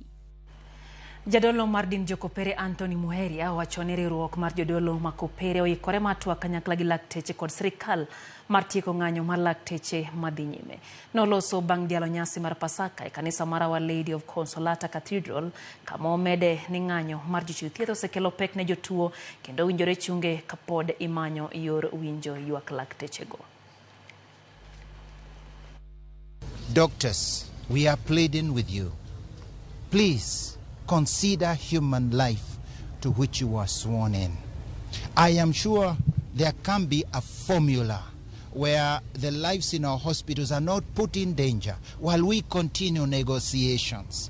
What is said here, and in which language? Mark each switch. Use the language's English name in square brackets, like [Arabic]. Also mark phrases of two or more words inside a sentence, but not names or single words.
[Luo (Kenya and Tanzania)] Jodolo mar din jokopere Anthony Muheria wachone riwruok mar jodolo makopere oikore matwa kanyakla gi lakteche kod sirkal mar tieko ng'anyo mar lakteche madhi nyime. Noloso bang' dialo nyasi mar Pasaka e kanisa mar Our Lady of Consolata Cathedral kama omede ni ng'anyo mar jochiw thieth osekelo pek ne jotuo kendo winjore chunge kapod imanyo yor winjo ywak laktechego. [English] Doctors, we are pleading with you. Please consider human life to which you are sworn in. I am sure there can be a formula where the lives in our hospitals are not put in danger while we continue negotiations.